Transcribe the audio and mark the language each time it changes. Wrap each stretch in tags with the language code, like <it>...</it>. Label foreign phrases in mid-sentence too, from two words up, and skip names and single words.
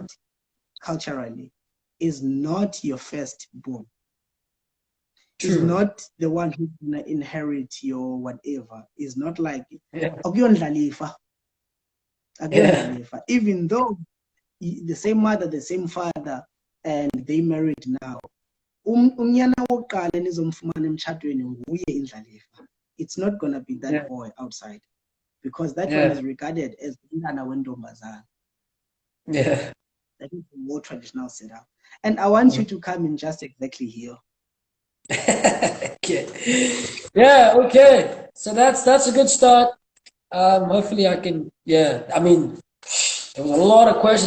<en>child, culturally, is not your firstborn, is True. not the one who's gonna inherit your whatever. Is not like Yeah. akuyondlalifa, Yeah. even though the same mother, the same father, and they married now.</en> <xh>Unyana wokuqala enizomfumana emtshadweni nguye indlalifa.</xh> <en>It's not gonna be that boy outside, because that one is regarded as</en> <xh>umntana wentombazana.</xh> <en>Yeah. That is the more traditional setup. And I want you to come in just exactly here. Okay. Yeah, okay. So that's a good start. Hopefully I can, I mean, there was a lot of questions.</en>